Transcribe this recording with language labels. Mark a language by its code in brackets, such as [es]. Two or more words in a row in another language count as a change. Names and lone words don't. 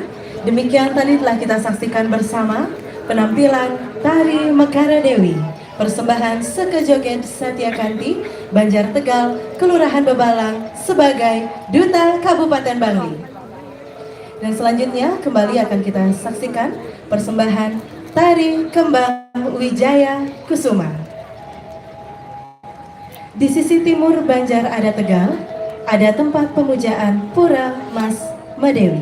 [id] demikian tadi telah kita saksikan bersama penampilan Tari Mekara Dewi, persembahan Sekejoget Satyakanti, Banjar Tegal, Kelurahan Bebalang sebagai Duta Kabupaten Bangli. Dan selanjutnya kembali akan kita saksikan persembahan Tari Kembang Wijaya Kusuma. Di sisi timur Banjar ada Tegal, ada tempat pemujaan Pura Mas Madewi.